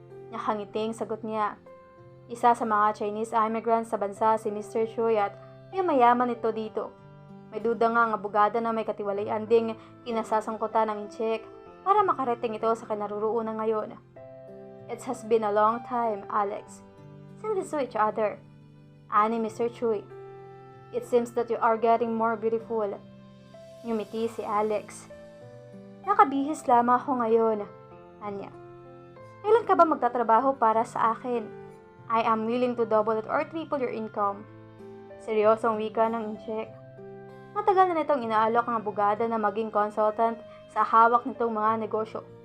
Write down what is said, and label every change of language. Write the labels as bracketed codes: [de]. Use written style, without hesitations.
[tl] Nakangiting sagot niya. Isa sa mga Chinese immigrants sa bansa si Mr. Choi at may mayaman ito dito. May duda nga ang abogada na may katiwalian ding kinasasangkutan ng check para makarating ito sa kinaroroonan ngayon. [en] "It has been a long time, Alex, since we saw each other," ani Mr. Choi. "It seems that you are getting more beautiful." [tl] Ngumiti si Alex. "Nakabihis lamang ako ngayon," anya. "Kailan ka ba magtatrabaho para sa akin? [en] I am willing to double it or triple your income." [tl] Seryosong wika ng incheck. Matagal na nitong inaalok ang abogada na maging consultant sa hawak nitong mga negosyo.